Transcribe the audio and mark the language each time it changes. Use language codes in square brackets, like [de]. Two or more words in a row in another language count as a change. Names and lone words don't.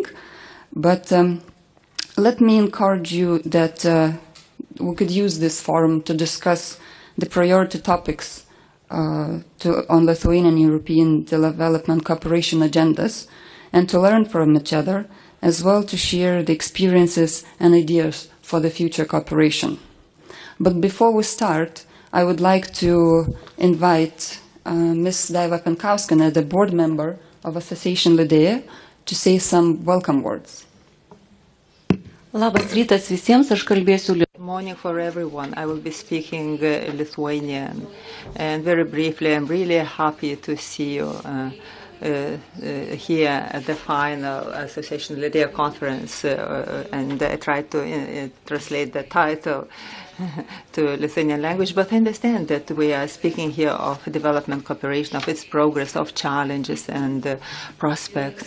[en] But let me encourage you that we could use this forum to discuss the priority topics on Lithuanian and European development cooperation agendas, and to learn from each other, as well to share the experiences and ideas for the future cooperation. But before we start, I would like to invite Ms. Daiva Penkauskienė, the board member of Association Lidea, to say some welcome words. [lt] Labas rytas visiems, aš kalbėsiu [en] Morning for everyone. I will be speaking Lithuanian. And very briefly, I'm really happy to see you here at the final Association Lidea conference. And I tried to translate the title to Lithuanian language, but I understand that we are speaking here of development cooperation, of its progress, of challenges and prospects.